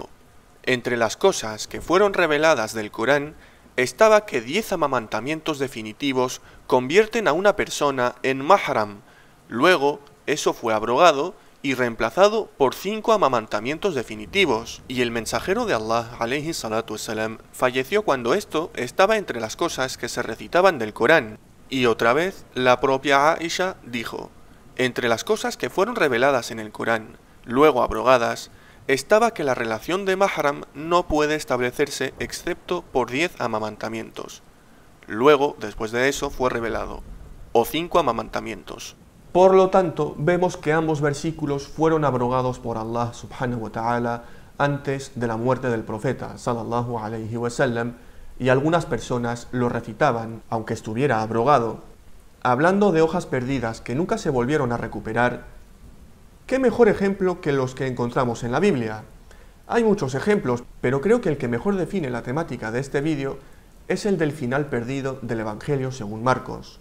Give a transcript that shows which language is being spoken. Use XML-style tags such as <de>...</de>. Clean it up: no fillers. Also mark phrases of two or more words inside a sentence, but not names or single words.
<es>Entre las cosas que fueron reveladas del Corán estaba que 10 amamantamientos definitivos convierten a una persona en mahram. Luego, eso fue abrogado y reemplazado por 5 amamantamientos definitivos. Y el mensajero de Allah,</es> <ar>عليه الصلاة والسلام,</ar> <es>falleció cuando esto estaba entre las cosas que se recitaban del Corán. Y otra vez, la propia Aisha dijo: entre las cosas que fueron reveladas en el Corán, luego abrogadas, estaba que la relación de mahram no puede establecerse excepto por 10 amamantamientos. Luego, después de eso, fue revelado, o 5 amamantamientos. Por lo tanto, vemos que ambos versículos fueron abrogados por Allah</es> <ar>سبحانه وتعالى</ar> <es>antes de la muerte del profeta</es> <ar>صلى الله عليه وسلم,</ar> <es>y algunas personas lo recitaban, aunque estuviera abrogado. Hablando de hojas perdidas que nunca se volvieron a recuperar, ¿qué mejor ejemplo que los que encontramos en la Biblia? Hay muchos ejemplos, pero creo que el que mejor define la temática de este vídeo es el del final perdido del Evangelio según Marcos.</es>